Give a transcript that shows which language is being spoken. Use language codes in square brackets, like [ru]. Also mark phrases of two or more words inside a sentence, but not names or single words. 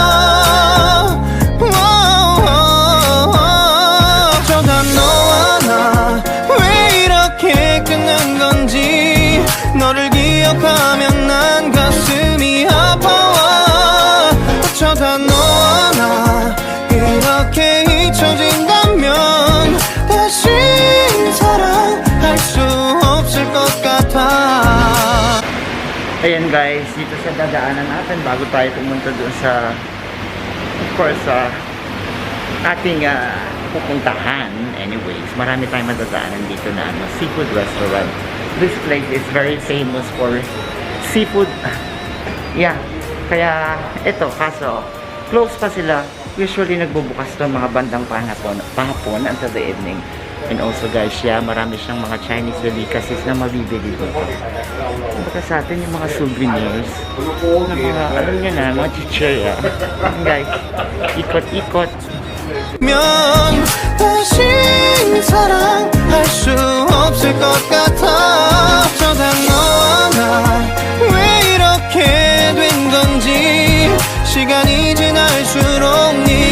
[ko] 어쩌다 너와 나 왜 이렇게 끝난 건지 너를 기억하면 난 가슴이 아파와. 어쩌다 너와 나 이렇게 잊혀진다면 다시 사랑할 수 없을 것 같아. [tl] Ayan guys, dito sa dadaanan natin bago tayo pumunta doon sa, [en] of course, [tl] ating pupuntahan. Anyways, marami tayong madadaanan dito na [en] seafood restaurant. This place is very famous for seafood. Yeah, [tl] kaya ito, kaso close pa sila. Usually nagbubukas to mga bandang pahapon [en] until the evening. And also guys, yeah, [tl] marami siyang mga [en] Chinese delicacies [tl] na mabibili dito. Baka sa atin yung mga souvenirs na mga, alam nyo na, mga chicheria. Guys, ikot-ikot. [ko] 다시 사랑할 수 없을 것 같아. 어쩌다 너와 나 왜 이렇게 된 건지 시간이 지날수록